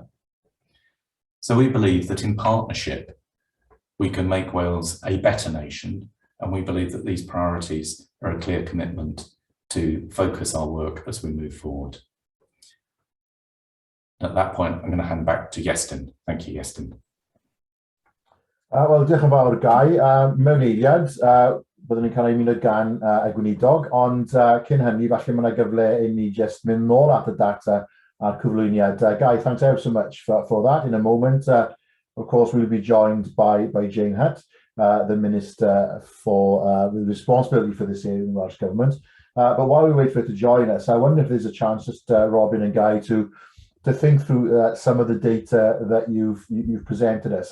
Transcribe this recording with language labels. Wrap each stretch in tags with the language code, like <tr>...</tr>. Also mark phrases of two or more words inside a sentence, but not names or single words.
<en>So we believe that in partnership, we can make Wales a better nation, and we believe that these priorities are a clear commitment to focus our work as we move forward. At that point, I'm going to hand back to Iestyn. Thank you, Iestyn.</en> <cy>Wel, diolch yn fawr, Guy. Mewn eiliad, byddwn ni'n cael ei munud gan y gweinidog, ond cyn hynny, falle mae yna gyfle i ni just mynd nôl at y data a'r cyflwyniad.</cy> <en>Guy, thanks ever so much for that. In a moment, of course, we'll be joined by Jane Hutt, the Minister for the responsibility for this area in the Welsh Government. But while we wait for her to join us, I wonder if there's a chance, just Robin and Guy, to think through some of the data that you've presented us.</en>